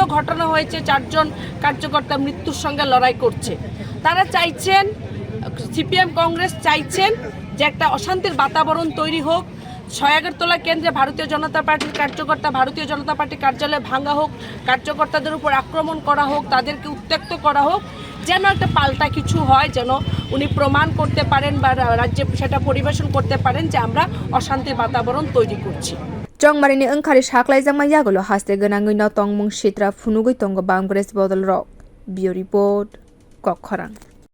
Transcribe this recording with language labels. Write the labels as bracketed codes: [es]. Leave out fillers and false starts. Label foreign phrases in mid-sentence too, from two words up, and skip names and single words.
[bn] ঘটনা হয়েছে 4 জন কার্যকর্তা মৃত্যুর সঙ্গে লড়াই করছে তারা চাইছেন সিপিএম কংগ্রেস চাইছেন যে একটা অশান্তির বাতাবরণ তৈরি হোক ছয়াগরতলা কেন্দ্রে ভারতীয় জনতা পার্টির কার্যকর্তা ভারতীয় জনতা পার্টির কার্যালয় ভাঙা হোক কার্যকর্তাদের উপর আক্রমণ করা হোক তাদেরকে উত্ত্যক্ত করা হোক যেন একটা পাল্টা কিছু হয় যেন উনি প্রমাণ করতে পারেন বা রাজ্যে সেটা পরিবেশন করতে পারেন যে আমরা অশান্তির বাতাবরণ তৈরি করছি [trp] chongmarini engkhari saklaijama yagolo haste gonangui no tongmung sitra phunugui tongo Congress bodol rok [en] bio report [trp] kokkhorang